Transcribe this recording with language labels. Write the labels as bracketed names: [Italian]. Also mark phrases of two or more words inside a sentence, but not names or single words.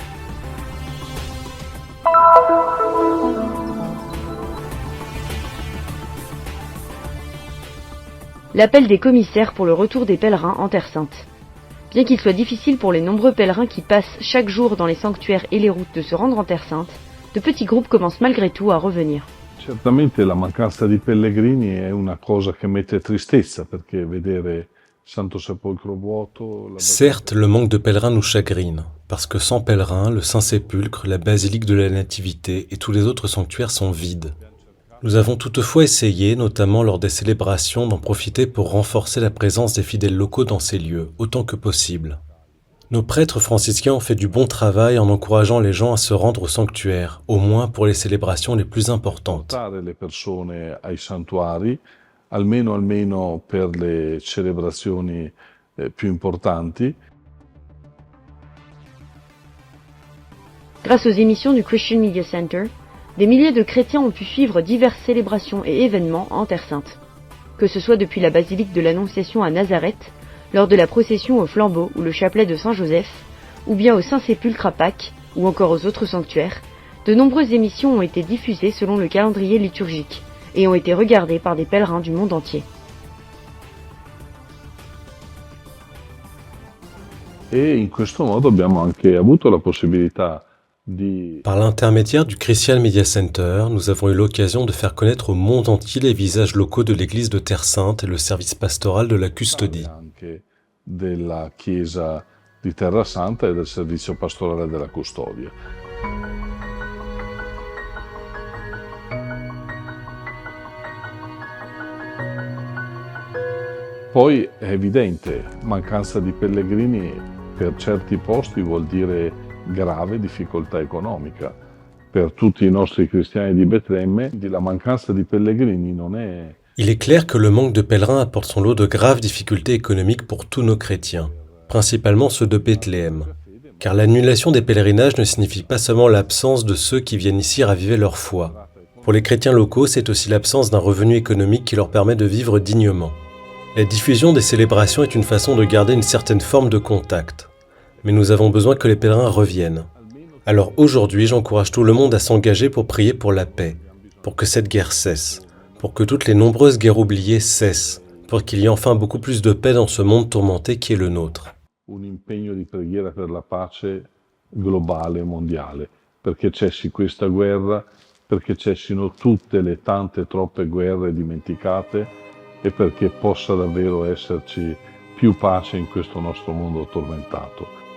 [French] L'appel des commissaires pour le retour des pèlerins en Terre Sainte. Bien qu'il soit difficile pour les nombreux pèlerins qui passent chaque jour dans les sanctuaires et les routes de se rendre en Terre Sainte, de petits groupes commencent malgré tout à revenir. [Italian] Certamente la mancanza di pellegrini è una cosa che mette tristezza, perché vedere Santo Sepolcro vuoto... [French] Certes, le manque de pèlerins nous chagrine, parce que sans pèlerins, le Saint-Sépulcre, la basilique de la Nativité et tous les autres sanctuaires sont vides. Nous avons toutefois essayé, notamment lors des célébrations, d'en profiter pour renforcer la présence des fidèles locaux dans ces lieux, autant que possible. Nos prêtres franciscains ont fait du bon travail en encourageant les gens à se rendre au sanctuaire, au moins pour les célébrations les plus importantes. [Italian] Portare le persone ai santuari, almeno per le celebrazioni più importanti. [French] Grâce aux émissions du Christian Media Center, des milliers de chrétiens ont pu suivre diverses célébrations et événements en Terre Sainte. Que ce soit depuis la basilique de l'Annonciation à Nazareth, lors de la procession au flambeau ou le chapelet de Saint-Joseph, ou bien au Saint-Sépulcre à Pâques, ou encore aux autres sanctuaires, de nombreuses émissions ont été diffusées selon le calendrier liturgique et ont été regardées par des pèlerins du monde entier. [Italian] Et in questo modo abbiamo anche avuto la possibilità di... [French] Par l'intermédiaire du Christian Media Center, nous avons eu l'occasion de faire connaître au monde entier les visages locaux de l'église de Terre Sainte et le service pastoral de la custodie. [Italian] Anche della Chiesa di Terra Santa e del servizio pastorale della custodia. Poi è evidente, mancanza di pellegrini per certi posti vuol dire grave difficoltà economica. Per tutti i nostri cristiani di Betlemme, la mancanza di pellegrini non è... [French] Il est clair que le manque de pèlerins apporte son lot de graves difficultés économiques pour tous nos chrétiens, principalement ceux de Bethléem. Car l'annulation des pèlerinages ne signifie pas seulement l'absence de ceux qui viennent ici raviver leur foi. Pour les chrétiens locaux, c'est aussi l'absence d'un revenu économique qui leur permet de vivre dignement. La diffusion des célébrations est une façon de garder une certaine forme de contact. Mais nous avons besoin que les pèlerins reviennent. Alors aujourd'hui, j'encourage tout le monde à s'engager pour prier pour la paix, pour que cette guerre cesse, pour que toutes les nombreuses guerres oubliées cessent, pour qu'il y ait enfin beaucoup plus de paix dans ce monde tourmenté qui est le nôtre. [Italian] Un impegno di preghiera per la pace globale, mondiale, perché cessi questa guerra, perché cessino tutte le tante troppe guerre dimenticate e perché possa davvero esserci più pace in questo nostro mondo tormentato.